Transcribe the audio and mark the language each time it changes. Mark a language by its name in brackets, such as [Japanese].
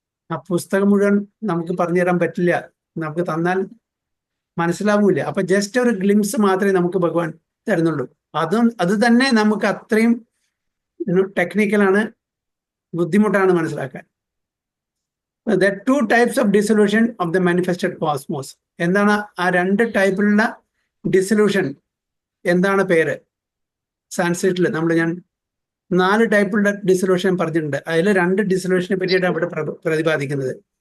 [Malayalam] ആ പുസ്തകം മുഴുവൻ നമുക്ക് പറഞ്ഞു തരാൻ പറ്റില്ല, നമുക്ക് തന്നാൽ മനസ്സിലാവൂല. അപ്പൊ ജസ്റ്റ് ഒരു ഗ്ലിംസ് മാത്രമേ നമുക്ക് ഭഗവാൻ തരുന്നുള്ളൂ. അത് തന്നെ നമുക്ക് അത്രയും ടെക്നിക്കലാണ്, ബുദ്ധിമുട്ടാണ് മനസ്സിലാക്കാൻ. [English] There are two types of dissolution of the manifested cosmos. [Malayalam] എന്താണ് ആ രണ്ട് ടൈപ്പിലുള്ള ഡിസൊല്യൂഷൻ? എന്താണ് പേര്? സാൻസ്ക്രിറ്റിൽ ഞാൻ 4 ടൈപ്പുള്ള ഡിസൊല്യൂഷൻ പറഞ്ഞിട്ടുണ്ട്. അതിൽ 2 ഡിസൊല്യൂഷനെ പറ്റിയിട്ട് അവിടെ പ്രതിപാദിക്കുന്നത്.